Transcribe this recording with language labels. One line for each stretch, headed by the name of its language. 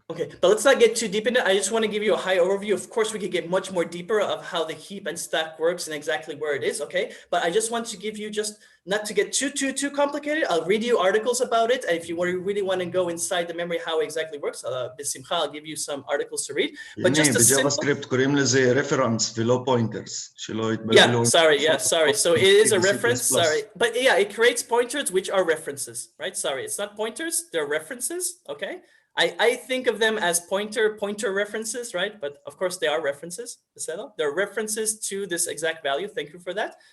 English: Okay, but let's not get too deep in it. I just want to give you a high overview. Of course, we could get much more deeper of how the heap and stack works and exactly where it is, okay? But I just want to give you just not to get too complicated. I'll read you articles about it. And if you really want to go inside the memory, how it exactly works,
Hebrew: בשמחה,
English: I'll give you some articles to read. But just a simple...
Hebrew: ב-JavaScript קוראים לזה reference ולא pointers, שלא יתבלבלו.
English: Yeah, sorry. So it is a reference, sorry. But yeah, it creates pointers, which are references, right? Sorry, it's not pointers, they're references, okay? I think of them as pointer references, right? But of course they are references. They're references to this exact value. Thank you for that.